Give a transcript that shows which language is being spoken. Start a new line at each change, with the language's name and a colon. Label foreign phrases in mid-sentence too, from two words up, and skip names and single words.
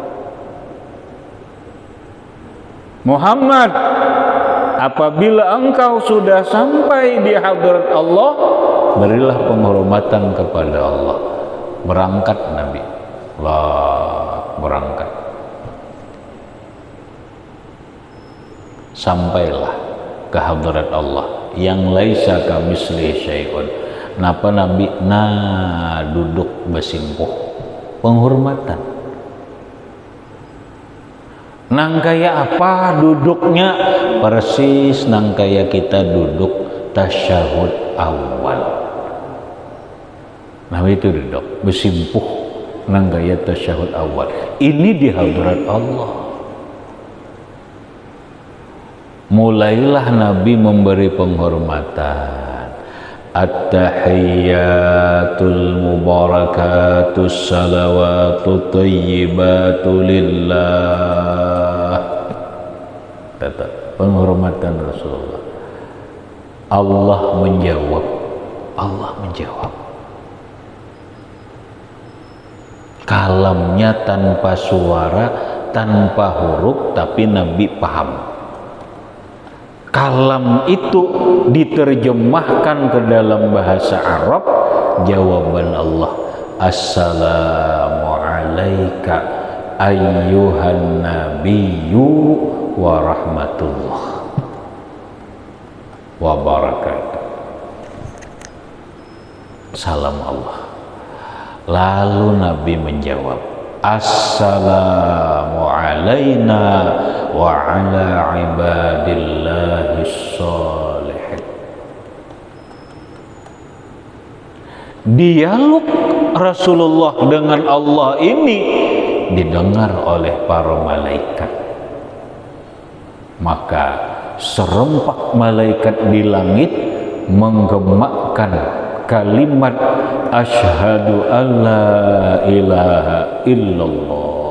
Indonesian: Muhammad, apabila engkau sudah sampai di hadirat Allah, berilah penghormatan kepada Allah. Berangkat Nabi, berangkat. Sampailah ke hadirat Allah yang
Arabic: ليس كمثله شيء.
Indonesian: Napa Nabi duduk bersimpuh, penghormatan. Nang kaya apa duduknya? Persis nang kaya kita duduk tasyahud awal. Nabi itu duduk bersimpuh nang kaya tasyahud awal. Ini di hadirat Allah. Mulailah Nabi memberi penghormatan.
Arabic: التحيات المباركات الصلوات الطيبات لله.
Indonesian: Tetap penghormatan Rasulullah. Allah menjawab. Kalamnya tanpa suara, tanpa huruf, tapi Nabi paham. Kalam itu diterjemahkan ke dalam bahasa Arab, jawaban Allah,
Arabic: السلام عليك أيها النبي ورحمة الله وبركاته.
Indonesian: Salam Allah. Lalu Nabi menjawab,
Arabic: السلام علينا وعلى عباد الله الصالحين.
Indonesian: Dialog Rasulullah dengan Allah ini didengar oleh para malaikat. Maka serempak malaikat di langit menggemakkan kalimat
Arabic: أشهد أن لا إله إلا الله.